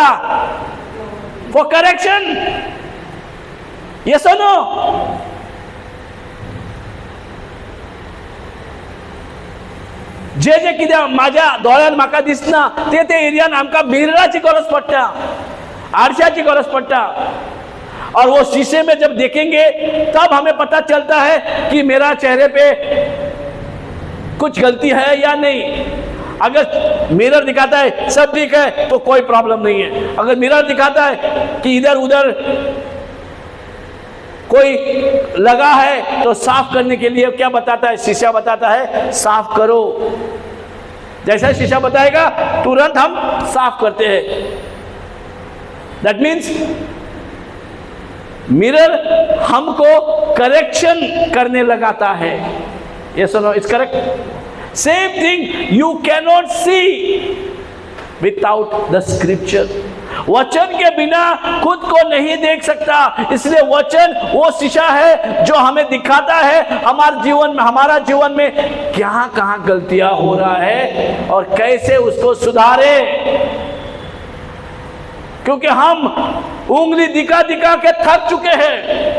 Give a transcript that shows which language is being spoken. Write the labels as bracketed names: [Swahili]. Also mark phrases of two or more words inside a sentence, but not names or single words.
[English] for correction. yes or no? [Konkani] जे कितें म्हाज्या दोळ्यान म्हाका दिसना ते एरियान आमकां मिरराची गरज पडटा, आरशाची गरज पडटा. [Hindi] और वो शीशे में जब देखेंगे तब हमें पता चलता है कि मेरा चेहरे पे कुछ गलती है या नहीं. अगर मिरर दिखाता है सब ठीक है तो कोई प्रॉब्लम नहीं है. अगर मिरर दिखाता है कि इधर उधर कोई लगा है तो साफ करने के लिए क्या बताता है? शीशा बताता है साफ करो. जैसा शीशा बताएगा तुरंत हम साफ करते हैं. [English] that means mirror [Hindi] हमको करेक्शन करने लगाता है. [English] yes or no? it's correct. same thing you cannot see without the scripture. [Hindi] वचन के बिना खुद को नहीं देख सकता. इसलिए वचन वो शीशा है जो हमें दिखाता है हमारा जीवन में क्या कहाँ गलतियां हो रहा है और कैसे उसको सुधारे. क्योंकि हम उंगली दिखा के थक चुके हैं.